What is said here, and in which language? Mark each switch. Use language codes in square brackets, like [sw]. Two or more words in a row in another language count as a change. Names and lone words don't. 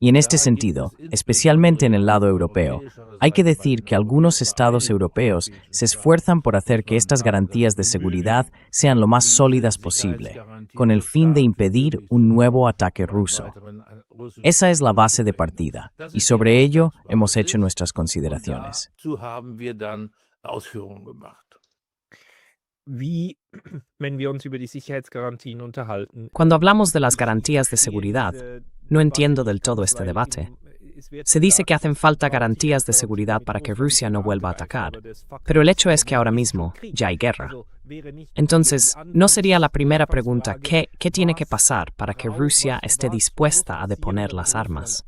[es] Y en este sentido, especialmente en el lado europeo, hay que decir que algunos estados europeos se esfuerzan por hacer que estas garantías de seguridad sean lo más sólidas posible, con el fin de impedir un nuevo ataque ruso. Esa es la base de partida, y sobre ello hemos hecho nuestras consideraciones. [de] Wie, wenn wir uns über die Sicherheitsgarantien unterhalten, [es] Cuando hablamos de las garantías de seguridad, no entiendo del todo este debate. Se dice que hacen falta garantías de seguridad para que Rusia no vuelva a atacar, pero el hecho es que ahora mismo ya hay guerra. Entonces, ¿no sería la primera pregunta qué tiene que pasar para que Rusia esté dispuesta a deponer las armas?